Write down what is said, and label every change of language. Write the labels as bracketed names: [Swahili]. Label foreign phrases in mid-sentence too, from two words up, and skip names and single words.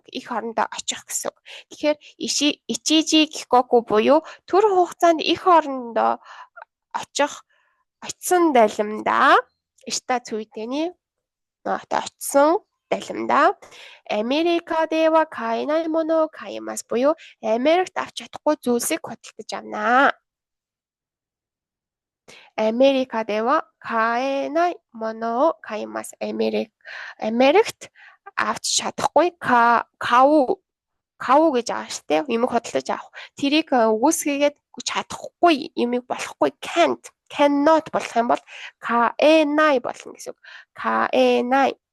[Mongolian] Их орондоо очих гэсэн үг. Тэгэхээр [Japanese] 一時帰国 [Mongolian] буюу түр хугацаанд их орондоо очсон далимдаа [Japanese] したついでに [Mongolian] очсон далимдаа [Japanese] アメリカでは買えないものを買います [Mongolian] буюу Америкт авч чадахгүй зүйлсийг худалдаж авнаа. [Japanese] アメリカでは買えないものを買います. [Mongolian] Америкт авч чадахгүй кау гэж байгаа шүү дээ. Юмыг худалдаж авах. Тэрийг үүсгээгээд чадахгүй, юмыг болохгүй cannot болох юм бол каэнай болно гэсэн үг. Каэнай.